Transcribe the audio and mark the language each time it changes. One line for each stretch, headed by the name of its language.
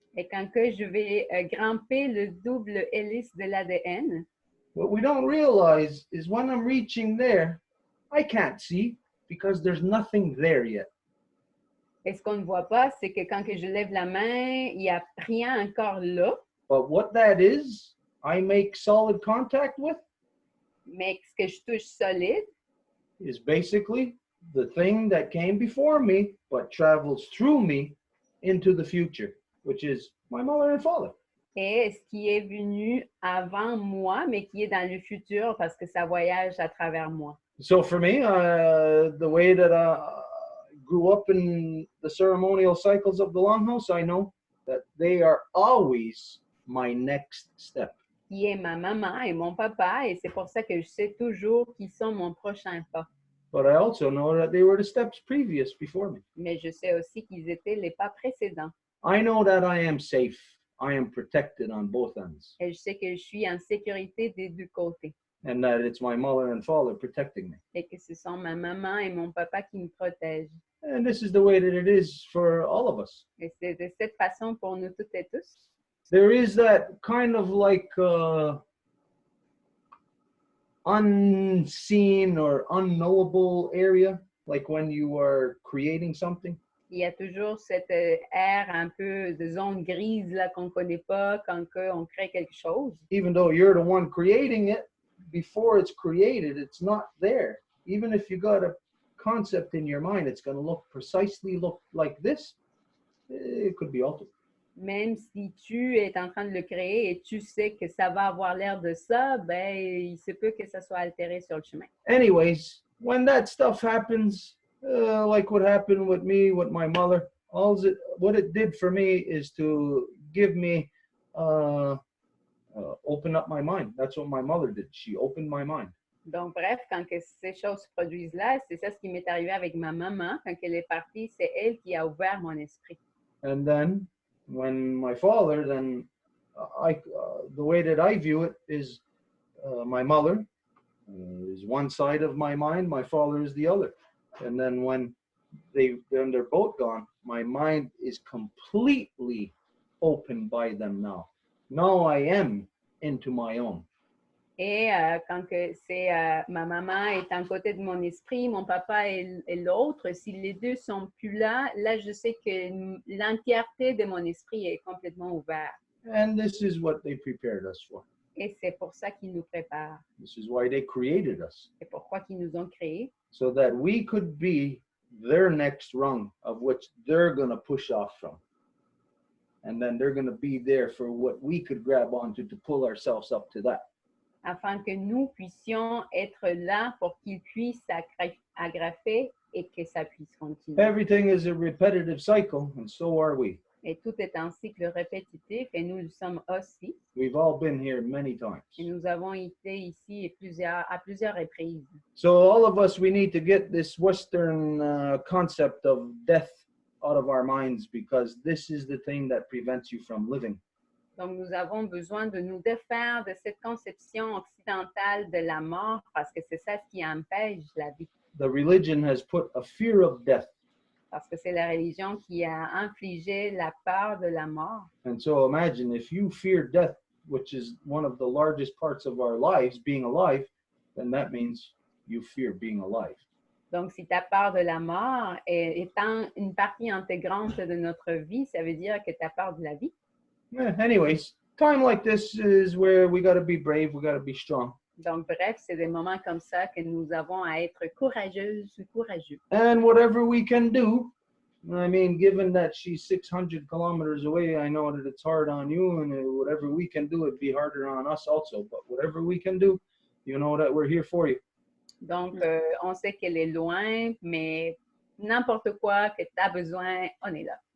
French: Et quand que je vais grimper le double hélice de l'ADN,
English: what we don't realize is when I'm reaching there, I can't see because there's nothing there yet.
French: et ce qu'on ne voit pas, c'est que quand que je lève la main, il n'y a rien encore là.
English: But what that is, I make solid contact with,
French: Mais ce que je touche solide,
English: is basically the thing that came before me, but travels through me into the future, which is my mother and father.
French: Et ce qui est venu avant moi, mais qui est dans le futur parce que ça voyage à travers moi.
English: So for me, the way that I grew up in the ceremonial cycles of the Longhouse, I know that they are always my next step.
French: Qui est ma maman et mon papa, et c'est pour ça que je sais toujours qu'ils sont mon prochain pas.
English: But I also know that they were the steps previous before me.
French: Mais je sais aussi qu'ils étaient les pas précédents.
English: I know that I am safe. I am protected on both ends.
French: Et je sais que je suis en sécurité des deux côtés.
English: And that it's my mother and father protecting me.
French: Et que ce sont ma maman et mon papa qui me protègent.
English: And this is the way that it is for all of us.
French: Et c'est de cette façon pour nous toutes et tous.
English: There is that kind of like unseen or unknowable area, like when you are creating something.
French: Il y a toujours cette air un peu de zone grise là qu'on connaît pas quand on crée quelque chose.
English: Even though you're the one creating it, before it's created, it's not there. Even if you got a concept in your mind, it's going to look like this. It could be altered.
French: Même si tu es en train de le créer et tu sais que ça va avoir l'air de ça, ben il se peut que ça soit altéré sur le chemin.
English: Anyways, when that stuff happens, like what happened with me, with my mother, what it did for me is to give me, open up my mind. That's what my mother did. She opened my mind.
French: Donc, bref, quand que ces choses se produisent là, c'est ça ce qui m'est arrivé avec ma maman. Quand elle est partie, c'est elle qui a ouvert mon esprit.
English: And then, when my father, then the way that I view it is my mother is one side of my mind, my father is the other. And then when they're both gone, my mind is completely open by them now. Now I am into my own.
French: Et quand que c'est ma maman est un côté de mon esprit, mon papa est l'autre, si les deux sont plus là, là je sais que l'entièreté de mon esprit est complètement ouverte.
English: And this is what they prepared us for.
French: Et c'est pour ça qu'ils nous préparent.
English: This is why they created us.
French: C'est pourquoi qu'ils nous ont créés.
English: So that we could be their next rung of which they're going to push off from. And then they're going to be there for what we could grab onto to pull ourselves up to that.
French: Afin que nous puissions être là pour qu'ils puissent agrafer et que ça puisse continuer.
English: Everything is a repetitive cycle, and so are we.
French: Et tout est un cycle répétitif, et nous le sommes aussi.
English: We've all been here many times.
French: Et nous avons été ici à plusieurs reprises.
English: So all of us, we need to get this Western concept of death out of our minds, because this is the thing that prevents you from living.
French: Donc, nous avons besoin de nous défaire de cette conception occidentale de la mort, parce que c'est ça ce qui empêche la vie.
English: The religion has put a fear of death.
French: Parce que c'est la religion qui a infligé la peur de la mort.
English: And so imagine if you fear death, which is one of the largest parts of our lives, being alive, then that means you fear being alive.
French: Donc, si tu as peur de la mort, étant une partie intégrante de notre vie, ça veut dire que tu as peur de la vie.
English: Yeah, anyways, time like this is where we got to be brave, we got to be strong.
French: Donc, bref, c'est des moments comme ça que nous avons à être courageuses ou courageux.
English: And whatever we can do, I mean, given that she's 600 kilometers away, I know that it's hard on you, and whatever we can do, it'd be harder on us also. But whatever we can do, you know that we're here for you.
French: Donc, on sait qu'elle est loin, mais n'importe quoi que tu as besoin, on est là.